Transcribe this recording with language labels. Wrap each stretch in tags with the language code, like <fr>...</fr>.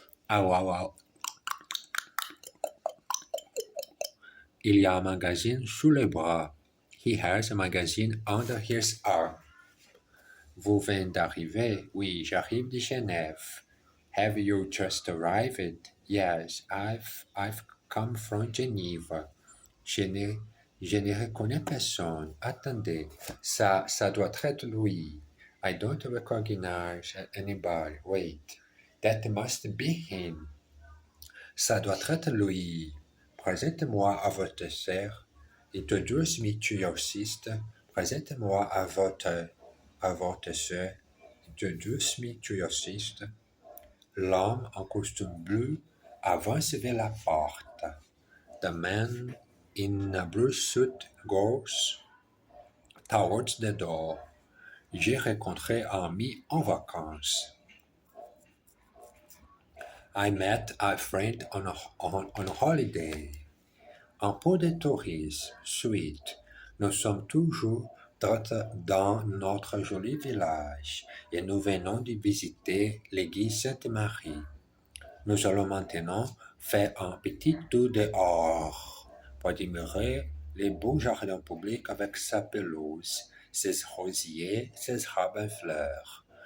<fr>Wow. Il y a un magazine sous le bras.</fr> <en>He has a magazine under his arm.</en> <fr>Vous venez d'arriver? Oui, j'arrive de Genève.</fr> <en>Have you just arrived? Yes, I've come from Geneva.</en> <fr>Je ne reconnais personne. Attendez, ça doit être lui.</fr> <en>I don't recognize anybody. Wait, that must be him.</en> <fr>Ça doit être lui. Présentez-moi à votre sœur.</fr> <en>Introduce me to your sister.</en> <fr>Présentez-moi à votre sœur.</fr> <en>Introduce me to your sister.</en> <fr>L'homme en costume bleu avance vers la porte.</fr> <en>The man in a blue suit goes towards the door.</en> <fr>J'ai rencontré un ami en vacances.</fr> <en>I met a friend on holiday.</en> <fr>Un peu de tourisme, suite. Nous sommes toujours dans notre joli village et nous venons de visiter l'église Sainte-Marie. Nous allons maintenant faire un petit tour dehors pour admirer les beaux jardins publics avec sa pelouse, ses rosiers, ses arbres en fleurs.</fr>